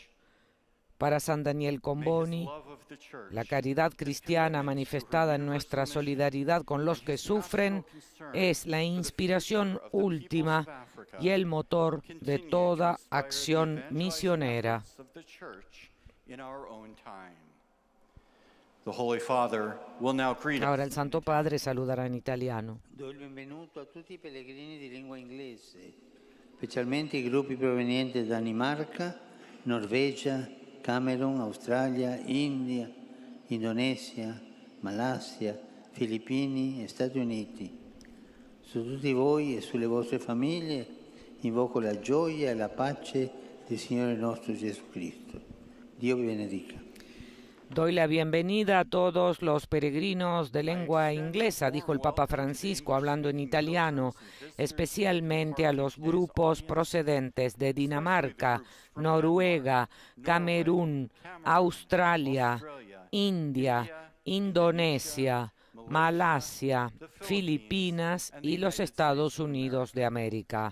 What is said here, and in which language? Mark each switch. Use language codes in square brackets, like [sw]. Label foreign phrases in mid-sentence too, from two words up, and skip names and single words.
[es] Para San Daniel Comboni, la caridad cristiana manifestada en nuestra solidaridad con los que sufren es la inspiración última y el motor de toda acción misionera. Ahora el Santo Padre saludará en italiano. [it] Do il benvenuto a tutti i pellegrini di lingua inglese, specialmente i gruppi provenienti da Danimarca, Norvegia, Camerun, Australia, India, Indonesia, Malaysia, Filippini e Stati Uniti. Su tutti voi e sulle vostre famiglie invoco la gioia e la pace del Signore nostro Gesù Cristo. Dio vi benedica. [es] Doy la bienvenida a todos los peregrinos de lengua inglesa, dijo el Papa Francisco hablando en italiano, especialmente a los grupos procedentes de Dinamarca, Noruega, Camerún, Australia, India, Indonesia, Malasia, Filipinas y los Estados Unidos de América.